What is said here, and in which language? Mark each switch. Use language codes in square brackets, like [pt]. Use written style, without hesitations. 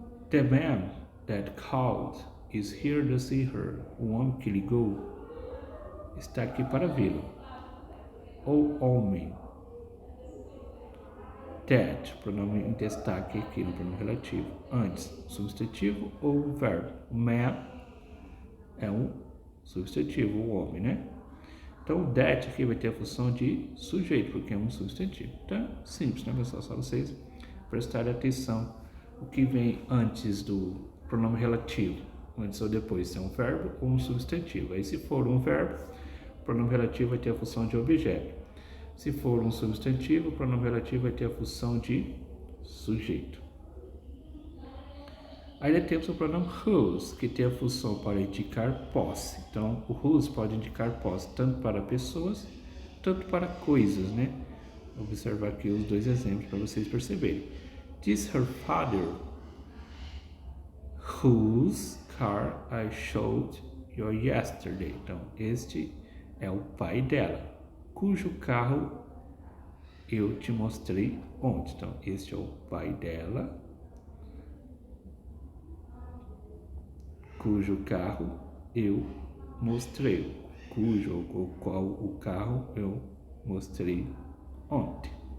[en] The man that called is here to see her. [pt] O homem que ligou está aqui para vê-lo. O homem. That, pronome em destaque aqui no pronome relativo. Antes, substantivo ou verbo. Man é um substantivo, o homem, né? Então o that aqui vai ter a função de sujeito, porque é um substantivo. Então, simples, né, pessoal? Só vocês prestarem atenção o que vem antes do pronome relativo, antes ou depois, se é um verbo ou um substantivo. Aí se for um verbo, pronome relativo vai ter a função de objeto. Se for um substantivo, o pronome relativo vai ter a função de sujeito. Ainda temos o pronome whose, que tem a função para indicar posse. Então, o whose pode indicar posse tanto para pessoas, tanto para coisas, né? Vou observar aqui os dois exemplos para vocês perceberem. [en] This her father, whose car I showed you yesterday. [pt] Então, este é o pai dela, cujo carro eu te mostrei ontem. Então, este é o pai dela, cujo carro eu mostrei, cujo ou qual o carro eu mostrei ontem.